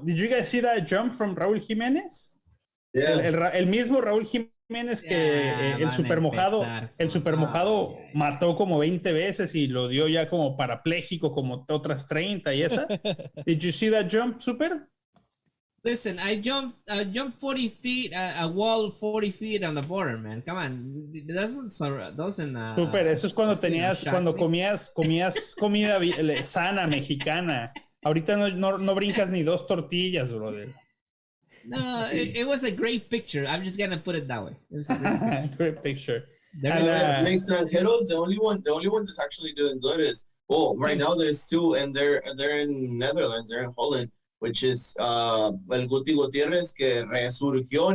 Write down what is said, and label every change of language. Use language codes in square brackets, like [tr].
[en] Did you guys see that jump from Raúl Jiménez? Yeah. [es] El mismo Raúl Jiménez que el super mojado mató como 20 veces y lo dio ya como parapléjico como otras 30 y esa. [en] Did you see that jump, Super? Listen, I jumped 40 feet, a wall 40 feet on the border, man. Come on. [es] Super, eso es cuando comías comida sana, mexicana. Ahorita no brincas ni 2 tortillas, brother. [en] No, it was a great picture. I'm just gonna put it that way. It was a great picture. Extranjeros, the only one that's actually doing good is right now there's 2, and they're in Netherlands, they're in Holland, which is El Guti Gutierrez, [es] que resurgió.